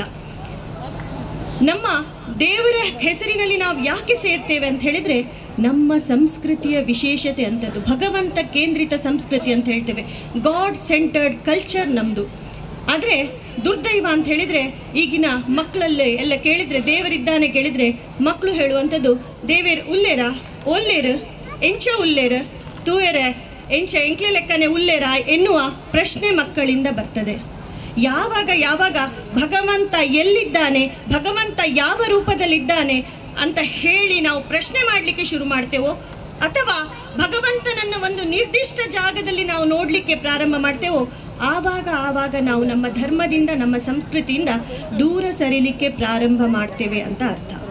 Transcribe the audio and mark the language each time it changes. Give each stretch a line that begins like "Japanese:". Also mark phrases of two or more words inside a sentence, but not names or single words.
Kannada: ನಮ್ಮ ದೇವರ ಹೆಸರಿನಲ್ಲಿ ನಾವು ಯಾಕೆ ಸೇರ್ತೇವೆ ಅಂತ ಹೇಳಿದರೆ ನಮ್ಮ ಸಂಸ್ಕೃತಿಯ ವಿಶೇಷತೆ ಅಂಥದ್ದು. ಭಗವಂತ ಕೇಂದ್ರಿತ ಸಂಸ್ಕೃತಿ ಅಂತ ಹೇಳ್ತೇವೆ,
English: God centered culture
Kannada: ನಮ್ಮದು. ಆದರೆ ದುರ್ದೈವ ಅಂತ ಹೇಳಿದರೆ ಈಗಿನ ಮಕ್ಕಳಲ್ಲೇ ಎಲ್ಲ ಕೇಳಿದರೆ ದೇವರಿದ್ದಾನೆ ಕೇಳಿದರೆ ಮಕ್ಕಳು ಹೇಳುವಂಥದ್ದು
Tulu: ದೇವೇರ್ ಉಲ್ಲೇರ ಒಲ್ಲೇರು ಎಂಚ ಉಲ್ಲೇರು ತೂಯರೆ ಎಂಚ ಎಂಕ್ಲೆ ಲೆಕ್ಕನೆ ಉಲ್ಲೇರ
Kannada: ಎನ್ನುವ ಪ್ರಶ್ನೆ ಮಕ್ಕಳಿಂದ ಬರ್ತದೆ. ಯಾವಾಗ ಭಗವಂತ ಎಲ್ಲಿದ್ದಾನೆ, ಭಗವಂತ ಯಾವ ರೂಪದಲ್ಲಿದ್ದಾನೆ ಅಂತ ಹೇಳಿ ನಾವು ಪ್ರಶ್ನೆ ಮಾಡಲಿಕ್ಕೆ ಶುರು ಮಾಡ್ತೇವೋ, ಅಥವಾ ಭಗವಂತನನ್ನು ಒಂದು ನಿರ್ದಿಷ್ಟ ಜಾಗದಲ್ಲಿ ನಾವು ನೋಡಲಿಕ್ಕೆ ಪ್ರಾರಂಭ ಮಾಡ್ತೇವೋ, ಆವಾಗ ನಾವು ನಮ್ಮ ಧರ್ಮದಿಂದ ನಮ್ಮ ಸಂಸ್ಕೃತಿಯಿಂದ ದೂರ ಸರಿಲಿಕ್ಕೆ ಪ್ರಾರಂಭ ಮಾಡ್ತೇವೆ ಅಂತ ಅರ್ಥ.